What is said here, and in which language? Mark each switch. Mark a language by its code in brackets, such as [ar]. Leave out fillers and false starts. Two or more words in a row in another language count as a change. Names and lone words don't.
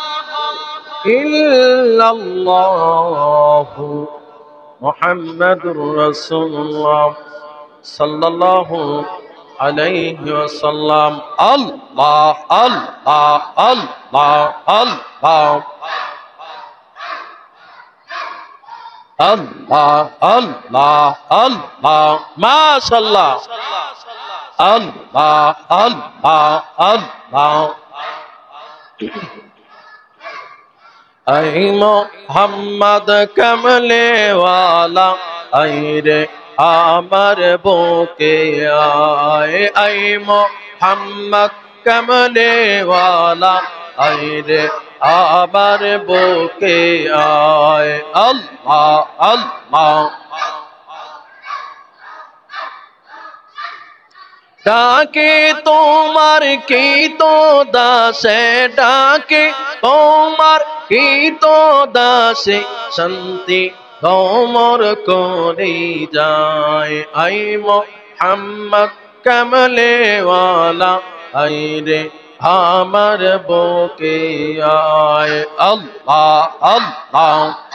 [ar] إلا الله محمد رسول الله صلى الله عليه وسلم الله الله الله الله الله الله الله ما شاء الله. الله الله الله. [bn] আয় মুহাম্মদ কমলে ওয়ালা আয় রে আমার বুকে আয়. আয় মুহাম্মদ কমলে ওয়ালা আয় রে আবার বুকে আয় [ar] الله الله [bn] ডাকে তোমার কি তো দাসে ডাকে তোমার কি তো দাসে শান্তি তোমর করে যায় আই মুহাম্মদ কমলে ওয়ালা আই রে আমার বুকে আয় [ar] الله الله